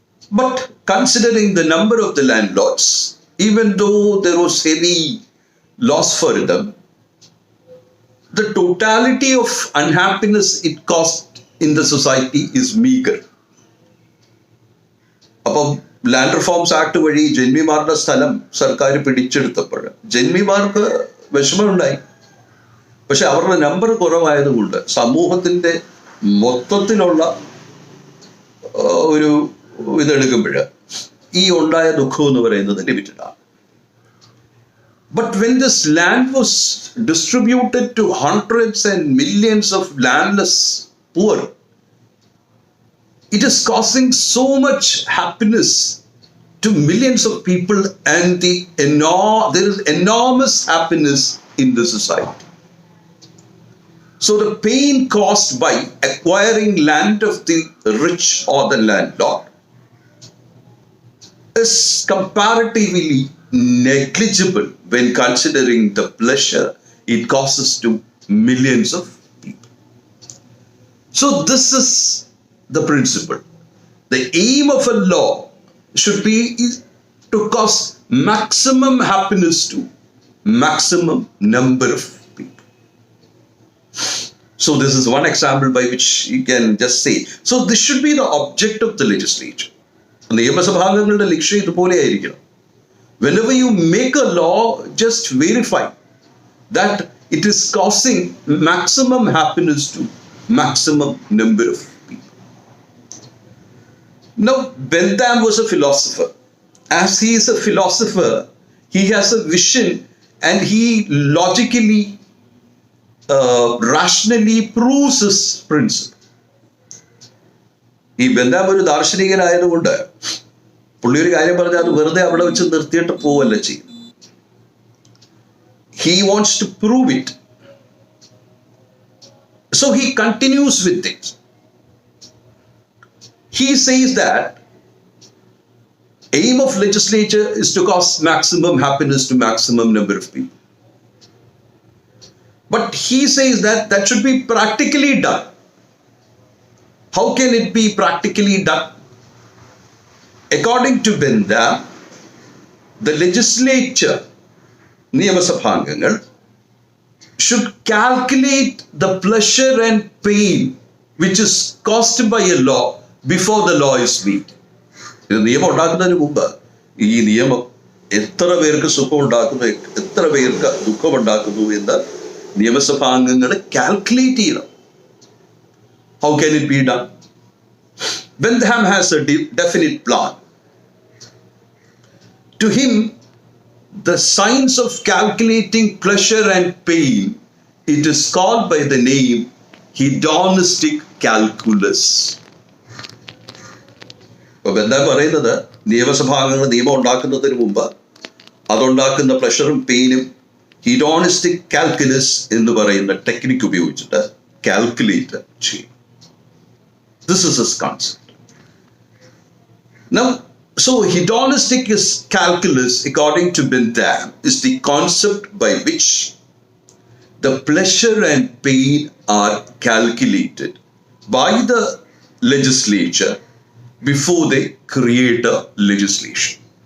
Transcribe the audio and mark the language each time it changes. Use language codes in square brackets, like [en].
[en] But considering the number of the landlords, even though there was heavy loss for them, the totality of unhappiness it caused in the society is meager. [ml] അപ്പം land reforms act വഴി ജന്മിമാരുടെ സ്ഥലം സർക്കാർ പിടിച്ചെടുത്തപ്പോൾ ജന്മിമാർക്ക് വിഷമമുണ്ടായി. പക്ഷെ അവരുടെ number കുറവായതുകൊണ്ട് സമൂഹത്തിൻ്റെ മൊത്തത്തിലുള്ള ഒരു ഇതെടുക്കുമ്പോൾ ഈ ഉണ്ടായ ദുഃഖം എന്ന് പറയുന്നത് ലിമിറ്റഡാണ്. [en] But when this land was distributed to hundreds and millions of landless poor, it is causing so much happiness to millions of people, and there is enormous happiness in the society. So the pain caused by acquiring land of the rich or the landlord is comparatively negligible when considering the pleasure it causes to millions of people. So this is the principle. The aim of a law should be to cause maximum happiness to maximum number of people. So this is one example by which you can just say. So this should be the object of the legislature. [ml] നിയമസഭാംഗങ്ങളുടെ ലക്ഷ്യം ഇതുപോലെ ആയിരിക്കണം. [en] Whenever you make a law, just verify that it is causing maximum happiness to maximum number of people. Now, Bentham was a philosopher. As he is a philosopher, he has a vision and he logically, rationally proves his principle. [ml] ഈ Bentham ഒരു ദാർശനികനായതുകൊണ്ട് പുള്ളി ഒരു കാര്യം പറഞ്ഞാൽ അത് വെറുതെ അവിടെ വെച്ച് നിർത്തിയിട്ട് പോവല്ല ചെയ്യും. [en] He wants to prove it. So he continues with it. He says that aim of legislature is to cause maximum happiness to maximum number of people. But he says that that should be practically done. How can it be practically done? According to Bentham, the legislature, നിയമസഭാംഗങ്ങൾ, should calculate the pleasure and pain which is caused by a law before the law is made. [ml] ഇത് നിയമം ഉണ്ടാക്കുന്നതിന് മുമ്പ് ഈ നിയമം എത്ര പേർക്ക് സുഖം ഉണ്ടാക്കുന്നു, എത്ര പേർക്ക് ദുഃഖമുണ്ടാക്കുന്നു എന്ന് നിയമസഭാംഗങ്ങൾ കാൽക്കുലേറ്റ് ചെയ്യണം. [en] How can it be done? Bentham has a definite plan. To him, the science of calculating pleasure and pain, it is called by the name hedonistic calculus. [ml] അപ്പോൾ ബെന്താം പറയുന്നത് നിയമസഭാംഗങ്ങൾ നിയമം ഉണ്ടാക്കുന്നതിന് മുമ്പ് അതുണ്ടാക്കുന്ന പ്ലഷറും പെയിനും ഹിഡോണിസ്റ്റിക് കാൽക്കുലസ് എന്ന് പറയുന്ന ടെക്നിക്ക് ഉപയോഗിച്ചിട്ട് കാൽക്കുലേറ്റ് ചെയ്യും. [en] This is his concept. Now, so hedonistic calculus, according to Bentham, is the concept by which the pleasure and pain are calculated by the legislature before they create a legislation.